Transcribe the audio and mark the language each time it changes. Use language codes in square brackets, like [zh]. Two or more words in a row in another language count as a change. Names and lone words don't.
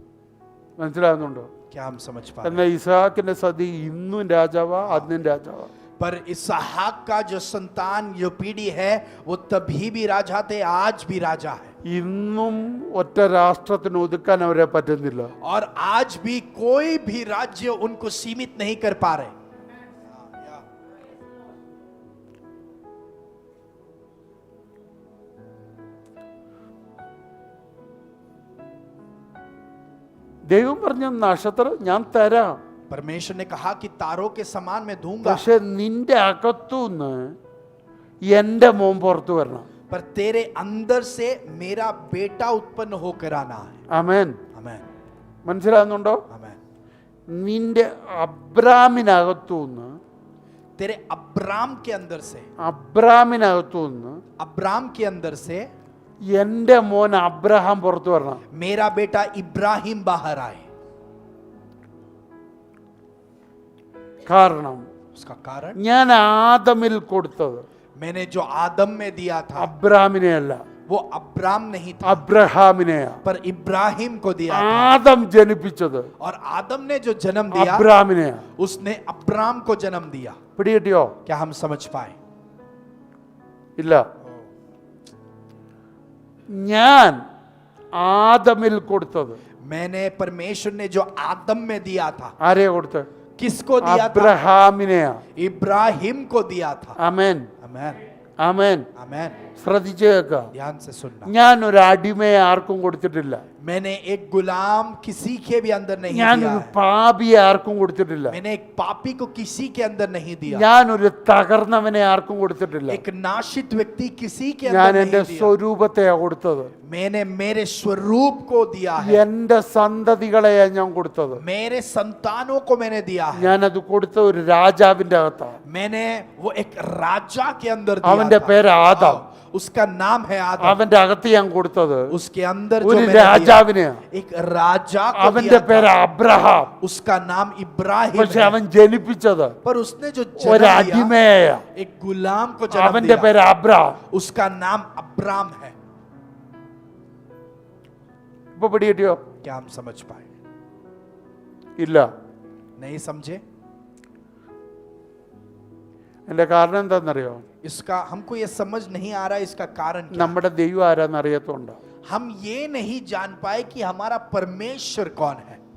[ml] മനസ്സിലാകുന്നുണ്ടോ? [hi] क्या हम समझ पा रहे हैं? [ml] എന്നാൽ ഇസാക്കിന്റെ സതി ഇന്നും രാജാവാ, അന്നും രാജാവാ. [hi] पर इसहाक का जो संतान जो पीढ़ी है वो तभी भी राजा थे, आज भी राजा है। [ml] ഇന്നും ഒറ്റ രാഷ്ട്രത്തിന് ഒതുക്കാൻ അവരെ പറ്റുന്നില്ല. [hi] और आज भी कोई भी राज्य उनको सीमित नहीं कर पा रहे. [ml] ദൈവം പറഞ്ഞ നക്ഷത്രം ഞാൻ തരാം, [hi] परमेश्वर ने कहा कि तारों के समान मैं दूंगा, [ml] പക്ഷെ നിന്റെ അകത്തുനിന്ന് എൻ്റെ മോൻ പുറത്തു വരണം. [hi] पर तेरे अंदर से मेरा बेटा उत्पन्न होकर आना है. [ml] ആമേൻ. [hi] आमेन. [ml] മനസ്സിലാകുന്നുണ്ടോ? [hi] आमेन. [ml] നിന്റെ അബ്രാമിനകത്തുനിന്ന്, [hi] तेरे अब्राम के अंदर से, [ml] അബ്രാമിനകത്തുനിന്ന് [hi] अब्राम के अंदर से [ml] എൻ്റെ മോൻ അബ്രഹാം പുറത്തു വരണം. [hi] मेरा बेटा इब्राहिम बाहर आए. [ml] കാരണം [hi] उसका कारण [ml] ഞാൻ ആദമിൽ കൊടുത്തത് [hi] मैंने जो आदम में दिया था [ml] അബ്രാമിനെയല്ല, [hi] वो अब्राम नहीं था, [ml] അബ്രഹാമിനെയാ. [hi] पर इब्राहिम को दिया था. [ml] ആദം ജനിപ്പിച്ചത് [hi] और आदम ने जो जन्म दिया [ml] അബ്രാമിനെയാ. [hi] उसने अब्राम को जन्म दिया. [ml] പിടികിട്ടിയോ? [hi] क्या हम समझ पाए? [ml] ഇല്ല. ഞാൻ ആദമിൽ കൊടുത്തത്, [hi] मैंने परमेश्वर ने जो आदम में दिया था, [ml] ആരെയാ കൊടുത്തത്? [hi] किसको दिया था? [ml] അബ്രഹാമിനെയാ. [hi] इब्राहिम को दिया था. [ml] ആമേൻ. [hi] आमेन. [ml] ആമേൻ. [hi] आमेन. [ml] ശ്രദ്ധിച്ചു കേൾക്കുക. [hi] ध्यान से सुनना. [ml] ഞാൻ ഒരു അടിമയെ ആർക്കും കൊടുത്തിട്ടില്ല. [hi] मैंने एक गुलाम किसी के भी अंदर नहीं [ml] ഞാൻ [hi] दिया [ml] ഒരു [hi] है. [ml] പാപിയെ ആർക്കും കൊടുത്തിട്ടില്ല. [hi] मैंने एक पापी को किसी के अंदर नहीं दिया. [ml] ഞാൻ ഒരു തകർന്നവനെ ആർക്കും കൊടുത്തിട്ടില്ല. [hi] एक नाशित व्यक्ति किसी के [ml] ഞാൻ [hi] अंदर [ml] എൻ്റെ [hi] नहीं दिया. [ml] സ്വരൂപത്തെയാ കൊടുത്തത്. [hi] मैंने मेरे स्वरूप को दिया है. [ml] എൻ്റെ സന്തതികളെയാ ഞാൻ കൊടുത്തത്. [hi] मेरे संतानों को मैंने दिया है. [ml] ഞാനത് കൊടുത്ത ഒരു രാജാവിന്റെ അകത്താ. [hi] मैंने वो एक राजा के अंदर दिया [ml] അവന്റെ [hi] था. [ml] പേര് ആദാം. [hi] उसका नाम है आदम. [ml] അവന്റെ അകത്ത് ഞാൻ കൊടുത്തത് [hi] उसके अंदर जो [ml] ഒരു [hi] मैंने दिया, [ml] രാജാവിനെയാ. [hi] एक राजा को [ml] അവന്റെ [hi] दिया [ml] പേര് [hi] था. [ml] അബ്രഹാം. [hi] उसका नाम इब्राहिम [ml] പക്ഷെ [hi] है. [ml] അവൻ ജനിപ്പിച്ചത് [hi] पर उसने जो [ml] ഒരു [hi] जन्म दिया [ml] അടിമയാ. [hi] एक गुलाम को जन्म [ml] അവന്റെ [hi] दिया. [ml] പേര് അബ്രഹാം. [hi] उसका नाम अब्राम है. [ml] ഇപ്പൊ പിടികിട്ടിയോ? [hi] क्या हम समझ पाए? [ml] ഇല്ല. [hi] नहीं समझे? [ml] എന്റെ കാരണം എന്താണെന്നറിയോ? [hi] इसका हमको ये समझ नहीं आ रहा है. इसका कारण क्या? [ml] നമ്മുടെ ദൈവം ആരാന്ന് അറിയത്തോണ്ട. [hi] हम ये नहीं जान पाए कि हमारा परमेश्वर कौन है.